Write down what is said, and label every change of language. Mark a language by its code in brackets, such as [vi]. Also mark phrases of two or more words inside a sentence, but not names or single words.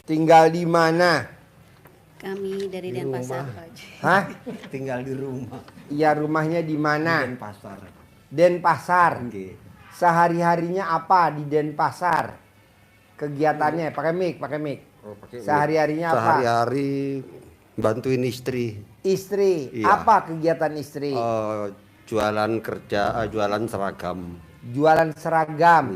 [id] tinggal di mana? Kami dari Denpasar, Pak Haji. Hah? Tinggal di rumah. Iya, rumahnya di mana? Di Denpasar. Denpasar. Nggih. Sehari-harinya apa di Denpasar? Kegiatannya, pakai mic. Oh, pakai Sehari-harinya apa? Sehari-hari bantuin istri. Istri. Iya. Apa kegiatan istri? Jualan jualan seragam. Jualan seragam.